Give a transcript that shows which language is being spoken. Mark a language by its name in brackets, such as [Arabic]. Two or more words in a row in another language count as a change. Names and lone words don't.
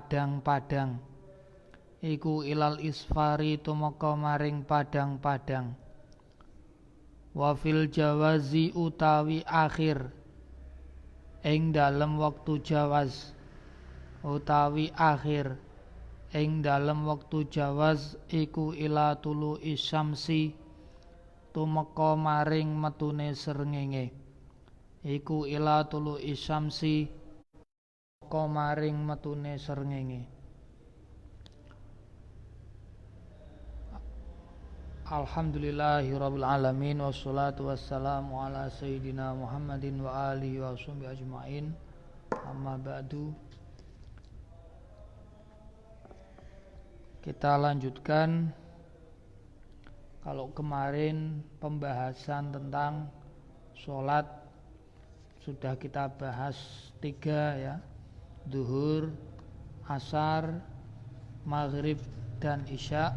[Javanese] padang [Arabic] وفي الجواز [Javanese] utawi akhir ing dalem waktu [Arabic] jawaz iku إلى طلوع الشمس [Javanese] tumeka maring metune srengenge [Arabic] الحمد لله رب العالمين والصلاة والسلام على سيدنا محمد وعلى آله وصحبه أجمعين. أما بعد. [Indonesian] Kita lanjutkan. Kalau kemarin pembahasan tentang sholat sudah kita bahas 3 ya, zuhur, asar, maghrib dan isya.